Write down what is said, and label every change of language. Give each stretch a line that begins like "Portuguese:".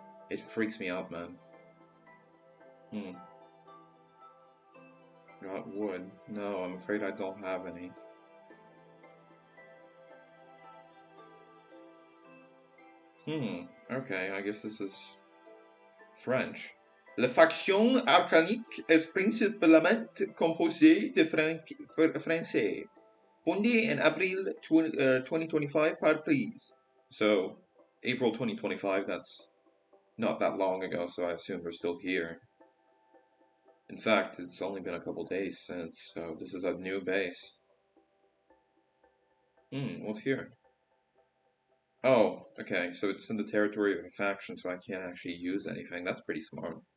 English: It freaks me out, man. Hmm. Got wood. No, I'm afraid I don't have any. Okay, I guess this is French.
French: La faction arcanique est principalement composée de Français, fondée en avril 2025 par Prise.
English: So, April 2025, that's not that long ago, so I assume they're still here. In fact, it's only been a couple days since, so this is a new base. What's here? Oh, okay, so it's in the territory of a faction, so I can't actually use anything. That's pretty smart.